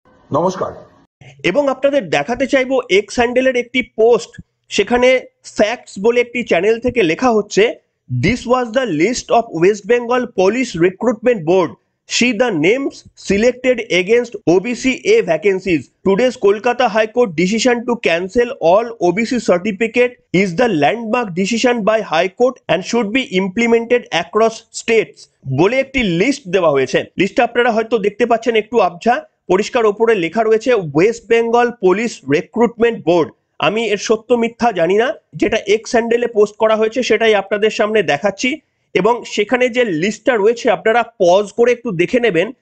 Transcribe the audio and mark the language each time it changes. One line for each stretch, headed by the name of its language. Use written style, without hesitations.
Bangla: নমস্কার। এবং আপনাদের দেখাতে চাইবো এক্স হ্যান্ডেলের একটি পোস্ট, সেখানে ফ্যাক্টস বলে একটি চ্যানেল থেকে লেখা হচ্ছে,
English: This was the list of West Bengal police recruitment board, see the names selected against OBC A vacancies. Today's Kolkata High Court decision to cancel all OBC certificate is the landmark decision by High Court and should be implemented across states.
Bangla: বলে একটি list দেওয়া হয়েছে। লিস্টটা আপনারা হয়তো দেখতে পাচ্ছেন একটু আবঝা, পরিষ্কার ওপরে লেখা রয়েছে West Bengal police recruitment board. আমি এর সত্য মিথ্যা জানি না, যেটা এক্স হ্যান্ডেলে পোস্ট করা হয়েছে সেটাই আপনাদের সামনে দেখাচ্ছি। এবং সেখানে যে লিস্টটা রয়েছে আপনারা পজ করে একটু দেখে নেবেন।